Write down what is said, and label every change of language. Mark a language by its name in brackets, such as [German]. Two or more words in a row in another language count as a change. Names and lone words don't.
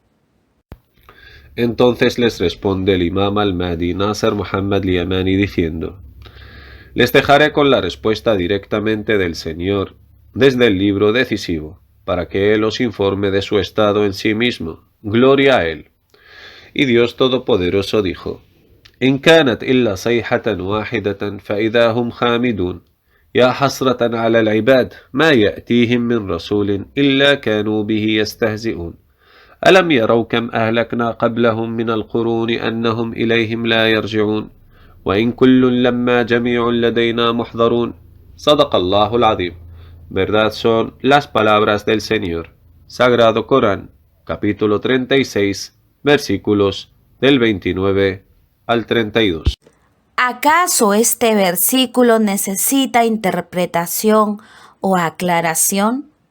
[Spanish] Entonces les responde el imam al-Mahdi Nasser Mohammed al-Yamani diciendo: les dejaré con la respuesta directamente del Señor desde el libro decisivo, para que Él os informe de su estado en sí mismo. Gloria a Él. Y Dios Todopoderoso dijo: [Arabic] إن كانت إلا صيحة واحدة فإذا هم خامدون يا حسرة على العباد ما يأتيهم من رسول إلا كانوا به يستهزئون ألم يروا كم أهلكنا قبلهم من القرون أنهم إليهم لا يرجعون وإن كل لما جميع لدينا محضرون صدق الله العظيم. [Spanish] Verdad son las palabras del Señor. Sagrado Corán, capítulo 36, versículos del 29 al 32. ¿Acaso este versículo necesita interpretación o aclaración?